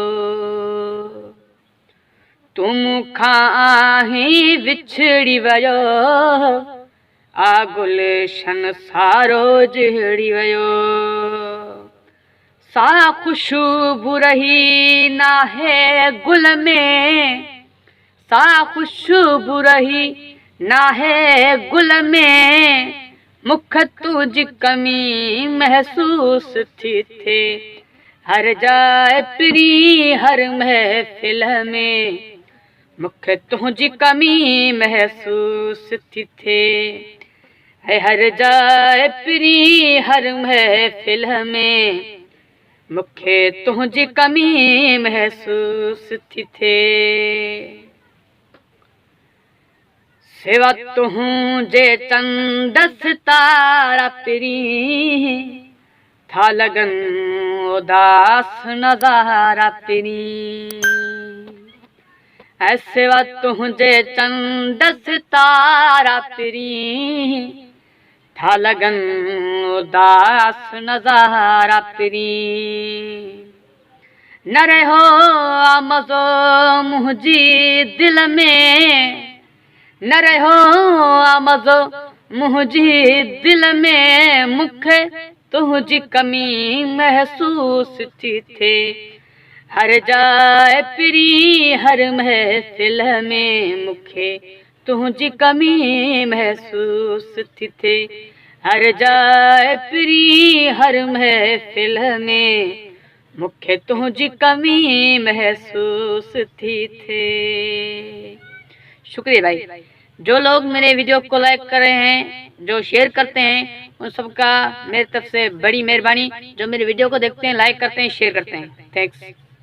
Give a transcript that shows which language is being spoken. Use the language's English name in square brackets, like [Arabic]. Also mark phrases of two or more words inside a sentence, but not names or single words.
[Sindhi] तूं खां विछड़ी वियो आ गुलशन सारो जड़ी वियो। सा खुशबू रही नाहे गुल में, सा खुशबू रही नाहे गुल में, मूंखे तुंहिंजी कमी महसूस थी थे। हर जाए प्री हर महफिल में मूंखे तुंहिंजी कमी महसूस थी थे। हर जाए प्री हर महफिल में मूंखे तुंहिंजी कमी महसूस थी थे। सिवा तुंहिंजे चंद सितारा प्री था लगन उदास नज़ारा प्री। सिवा तुंहिंजे चंद सितारा प्री था लगन उदास नज़ारा प्री। न रहो मज़ो मुंहिंजी दिल में, न रहो मज़ो मुंहिंजी दिल में, मूंखे तुंहिंजी कमी महसूस थी थे। हर जाए प्री हर महफिल में मूंखे तुंहिंजी कमी महसूस थी थे। हर जाए प्री हर महफिल में मूंखे तुंहिंजी कमी महसूस थी थे। [Urdu] شکریہ بھائی. جو لوگ میرے ویڈیو کو لائک کر رہے ہیں، جو شیئر کرتے ہیں، ان سب کا میری طرف سے بڑی مہربانی. جو میرے ویڈیو کو دیکھتے ہیں، لائک کرتے ہیں، شیئر کرتے ہیں، تھینکس.